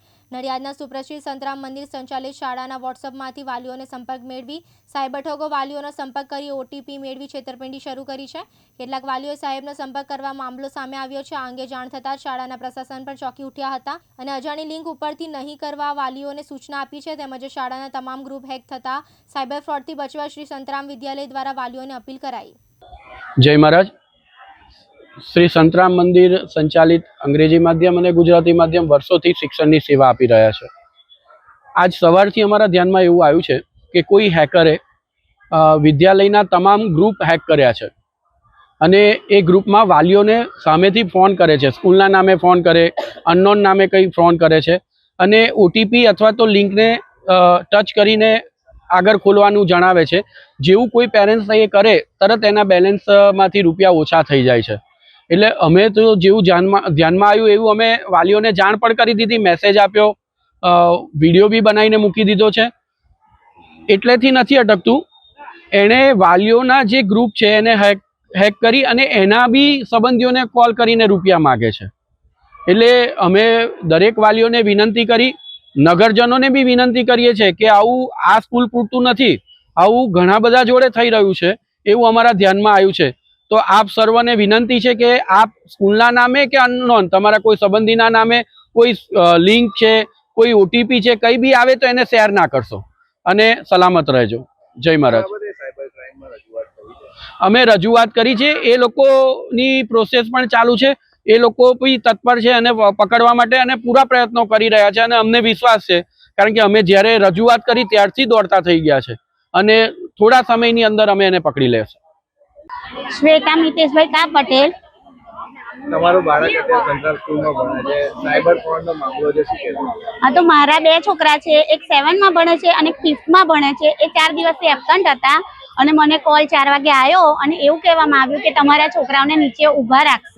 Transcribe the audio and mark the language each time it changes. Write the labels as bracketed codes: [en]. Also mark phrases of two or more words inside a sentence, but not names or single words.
[gu] નડિયાદના સુપ્રસિદ્ધ સંતરામ મંદિર સંચાલિત શાળાના વોટ્સઅપમાંથી વાલીઓને સંપર્ક મેળવી સાયબર ઠગો વાલીઓનો સંપર્ક કરી ઓટીપી મેળવી છેતરપિંડી શરૂ કરી છે। કેટલાક વાલીઓએ સાહેબનો સંપર્ક કરવા મામલો સામે આવ્યો છે। આ અંગે જાણ થતાં શાળાના પ્રશાસન પર ચોંકી ઉઠ્યા હતા અને અજાણી લિંક ઉપરથી નહીં કરવા વાલીઓને સૂચના આપી છે। તેમજ શાળાના તમામ ગ્રુપ હેક થતાં [en] cyber fraud [gu] બચવા શ્રી સંતરામ વિદ્યાલય દ્વારા વાલીઓને અપીલ કરાઈ। જય મહારાજ। શ્રી સંતરામ મંદિર સંચાલિત અંગ્રેજી માધ્યમ ઔર ગુજરાતી માધ્યમ વર્ષોં શિક્ષણ કી સેવા આપી રહા હૈ। આજ સવારથી અમારા ધ્યાન મેં એવં આવ્યું છે કિ કોઈ હેકરે વિદ્યાલયના તમામ ગ્રુપ હેક કર્યા છે અને એ ગ્રુપ મેં વાલીઓ ને સામેથી ફોન કરે છે, સ્કૂલના નામે ફોન કરે, અનનોન નામે કઈ ફોન કરે છે અને ઓટીપી અથવા તો લિંક ને ટચ કરીને આગર ખોલવાનું જણાવે છે। જેવું કોઈ પેરેંટ્સ એ કરે તરત એના બેલેન્સ માંથી રૂપિયા ઓછા થઈ જાય છે। એટલે અમે તો જેવું ધ્યાનમાં આવ્યું એવું અમે વાલીઓને જાણ પણ કરી દીધી, મેસેજ આપ્યો, વિડિયો બી બનાવીને મૂકી દીધો છે। એટલેથી નથી અટકતું, એણે વાલીઓના જે ગ્રુપ છે એને હેક કરી અને એના બી સંબંધીઓને કૉલ કરીને રૂપિયા માંગે છે। એટલે અમે દરેક વાલીઓને વિનંતી કરી, નગરજનોને બી વિનંતી કરીએ છે કે આવું આ સ્કૂલ પૂરતું નથી, આવું ઘણા બધા જોડે થઈ રહ્યું છે એવું અમારા ધ્યાનમાં આવ્યું છે। તો આપ સર્વને વિનંતી હૈ કિ આપ સ્કૂલના નામે કે અનનોન તમારા કોઈ સંબંધીના નામે કોઈ લિંક હૈ, કોઈ ઓટીપી હૈ, કઈ ભી આવે તો એને શેર ના કરશો અને સલામત રહેજો। જય મહારાજ। અમે રજૂઆત કરી છે, એ લોકોની પ્રોસેસ પણ ચાલુ છે, એ લોકો ભી તત્પર છે અને પકડવા માટે અને પૂરા પ્રયત્નો કરી રહ્યા છે અને અમને વિશ્વાસ છે કારણ કે અમે જ્યારે રજૂઆત કરી ત્યારથી દોડતા થઈ ગયા છે અને થોડા સમયની અંદર અમે એને પકડી લેશું। श्वेता मितेशभाई का पटेल। તમારું બાળક અત્યારે સેન્ટ્રલ સ્કૂલમાં ભણે છે, [en] cyber fraud [gu] મામલો જે શું કહેશો? હા, તો મારા બે છોકરા છે, એક 7 માં ભણે છે અને 5th માં ભણે છે। એ 4 દિવસથી એબસન્ટ હતા અને મને કોલ 4 વાગે આવ્યો અને એવું કહેવામાં આવ્યું કે તમારા છોકરાઓને નીચે ઊભા રાખશે।